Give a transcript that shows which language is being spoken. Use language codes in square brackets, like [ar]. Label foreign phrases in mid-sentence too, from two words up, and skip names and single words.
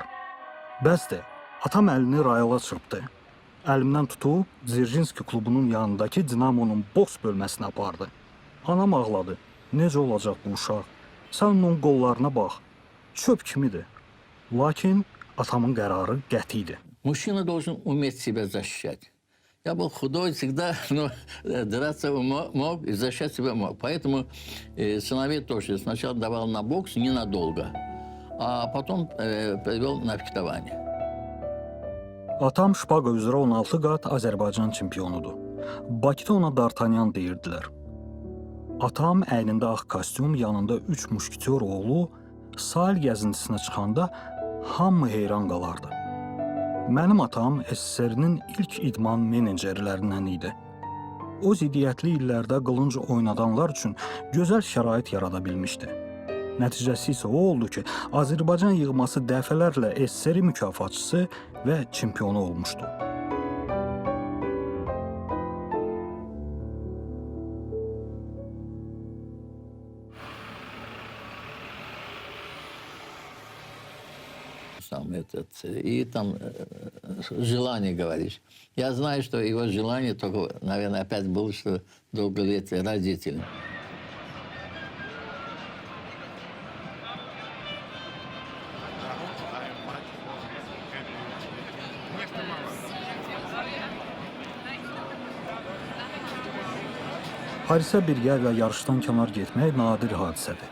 [az] Bəsdir, atam əlini rayala çırpdı. Əlimdən tutub Dzerjinski klubunun yanındakı Dinamonun boks bölməsinə apardı. Anam ağladı. Necə olacaq bu uşaq? Sən onun qollarına bax. Çöp kimidir. Lakin atamın qərarı qəti idi. [ru] Мужчина должен уметь себя защищать. Я был худой всегда, но драться мог и защищать себя мог. Поэтому сыновей тоже сначала давал на бокс ненадолго, а потом перевел на фехтование. [az] Atam şpaqa üzrə 16 qat Azərbaycan çempionudur. Bakıda ona Dartanyan deyirdilər. Atam əynində ağ kostyum, yanında 3 muşketyor oğlu sahil gəzintisinə çıxanda hamı heyran qalardı. Mənim atam SSR-nin ilk idman menecerlərindən idi. O ziddiyyətli illərdə qılınc oynadanlar üçün gözəl şərait yarada bilmişdi. Nəticəsi isə o oldu ki, Azərbaycan yığması dəfələrlə SSR mükafatçısı və çempionu olmuşdu. [ru] И там желание говоришь. Я знаю, что его желание только, наверное, опять было, что долголетие родителей. [az] Parisə bir yerlə yarışdan kənar getmək nadir hadisədir.